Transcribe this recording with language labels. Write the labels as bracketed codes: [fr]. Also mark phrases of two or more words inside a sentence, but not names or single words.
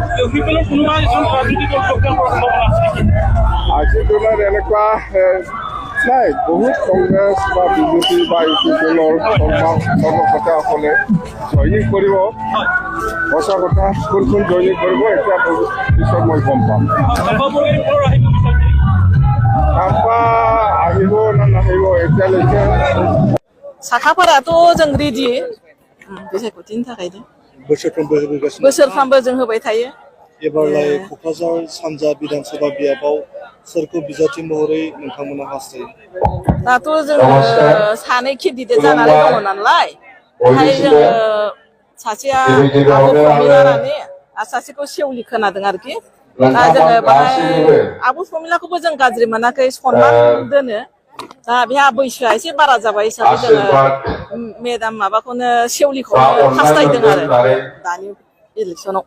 [as] আজিৰ দিনত এনেকুৱা নাই বহুত কংগ্ৰেছ বা বিজেপি বা ইউপিপিএলৰ কৰ্মকৰ্তাসকলে জয়নিং কৰিব সঁচা কথা কোন কোন জয়নিং কৰিব এতিয়া পিছত মই গম পাম खाम्फा আহিব না নাহিব এতিয়ালৈকে [brx] साखाफोराथ' जों रेडि बैसागुथिनि थाखायनो बोसोरफ्रामबो जों होबाय थायो एबारलाय क'क्राझार सानजा विधानसभा बियाबाव सोरखौ बिजाथि महरै नोंथांमोना हास्थायो दाथ' जोङो सानै केन्डिडेट जानानै दङ नालाय ओमफ्राय जोङो सासेया आब' प्रमिलारानि आरो सासेखौ सेवलि खोनादों आरोखि दा जोङो बाहाय आब' प्रमिलाखौबो जों गाज्रि मोनाखै सनमान दोनो दा बेहा बैसोआ एसे बारा जाबाय हिसाबै जोङो मेदाम माबाखौनो सेवलिखौनो हास्थायदों आरो दानि इलेक्सनाव